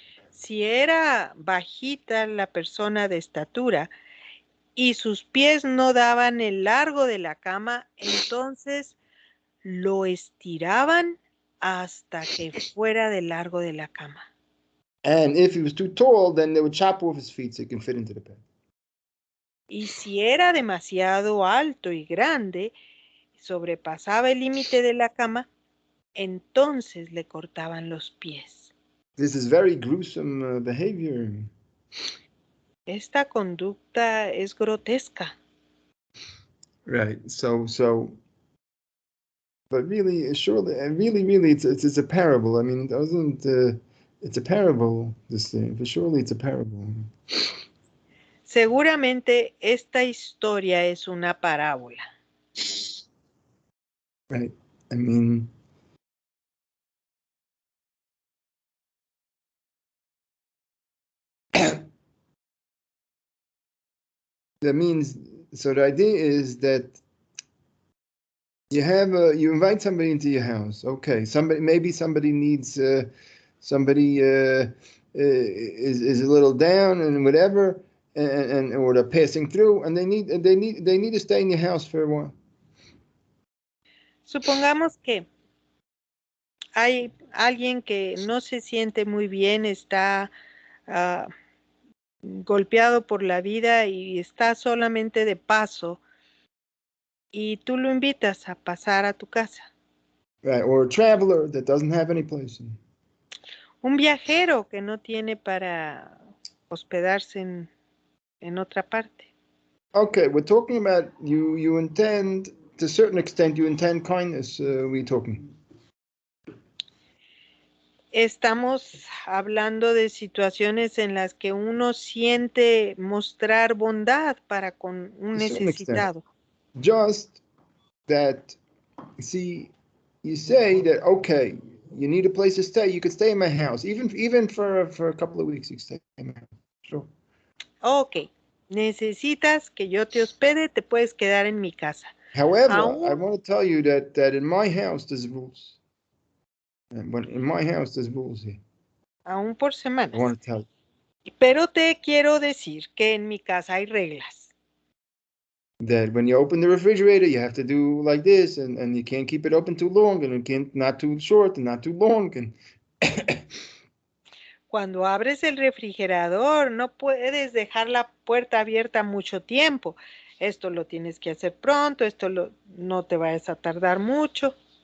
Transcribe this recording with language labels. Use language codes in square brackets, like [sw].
[es] Si era bajita la persona de estatura y sus pies no daban el largo de la cama, entonces lo estiraban hasta que fuera del largo de la cama. [en] And if he was too tall, then they would chop off his feet so he can fit into the bed. [es] Y si era demasiado alto y grande, sobrepasaba el límite de la cama, entonces le cortaban los pies. [en] This is very gruesome behavior. [es] Esta conducta es grotesca. [en] Right. So, but really, surely, and really, it's a parable. I mean, it doesn't. It's a parable, this thing. For surely it's a parable. [es] Seguramente esta historia es una parábola. [en] Right. I mean, that means, so the idea is that you invite somebody into your house. Okay, maybe somebody needs somebody is a little down and whatever, and or they're passing through, and they need to stay in your house for a while. [es] Supongamos que hay alguien que no se siente muy bien, está golpeado por la vida y está solamente de paso, y tú lo invitas a pasar a tu casa. [en] Right, or a traveler that doesn't have any place. [es] Un viajero que no tiene para hospedarse en otra parte. [en] Okay, we're talking about you intend, to a certain extent, you intend kindness, we're talking. [es] Estamos hablando de situaciones en las que uno siente mostrar bondad para con un necesitado. [en] Just that, see, you say that, okay, you need a place to stay, you could stay in my house, even for a couple of weeks, you can stay in my house. Sure. [es] Ok, necesitas que yo te hospede, te puedes quedar en mi casa. [en] However, I want to tell you that in my house there's rules. And in my house there's rules here. [es] Aún por semanas. [en] I want to tell you. [es] Pero te quiero decir que en mi casa hay reglas. [en] That when you open the refrigerator, you have to do like this, and you can't keep it open too long, and it can't not too short and not too long. And [es] cuando abres el refrigerador, no puedes dejar la puerta abierta mucho tiempo. Esto lo tienes que hacer pronto, no te vayas a tardar mucho.